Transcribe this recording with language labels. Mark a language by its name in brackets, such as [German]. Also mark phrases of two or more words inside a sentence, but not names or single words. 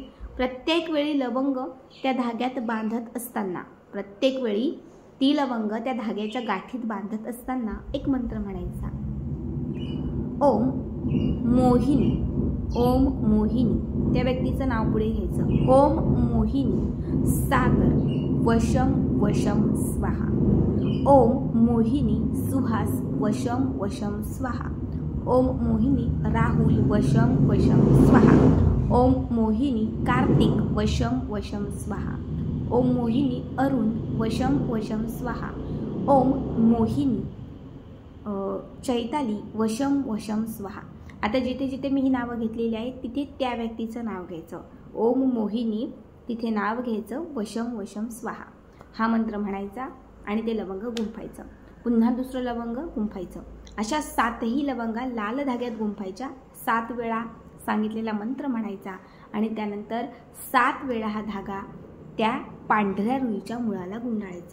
[Marathi] प्रत्येक वेळी लवंग त्या धाग्यात बांधत असताना, प्रत्येक वेळी ती लवंग त्या धाग्याच्या गाठीत बांधत असताना एक मंत्र म्हणायचा. [Sanskrit] ओम मोहिनी, ओम मोहिनी, [Marathi] त्या व्यक्तीचं नाव पुढे घ्यायचं. [Sanskrit] ओम मोहिनी सागर वशम वशम स्वाहा. ओम मोहिनी सुहास वशम वशम स्वाहा. ओम मोहिनी राहुल वशम वशम स्वाहा. ओम मोहिनी कार्तिक वशम वशम स्वाहा. ओम मोहिनी अरुण वशम वशम स्वाहा. ओम मोहिनी चैताली वशम वशम स्वाहा. [Marathi] आता जिथे जिथे मी ही नावं घेतलेली आहेत तिथे त्या व्यक्तीचं नाव घ्यायचं. [Sanskrit] ओम मोहिनी, [Marathi] तिथे नाव घ्यायचं, [Sanskrit] वशम वशम स्वाहा [Marathi] हा मंत्र म्हणायचा आणि ते लवंग गुंफायचं. पुन्हा दुसरं लवंग गुंफायचं. अशा 7ही लवंगा लाल धाग्यात गुंफायच्या. 7 वेळा सांगितलेला मंत्र म्हणायचा आणि त्यानंतर 7 वेळा हा धागा त्या पांढऱ्या रुईच्या मुळाला गुंडाळायचा.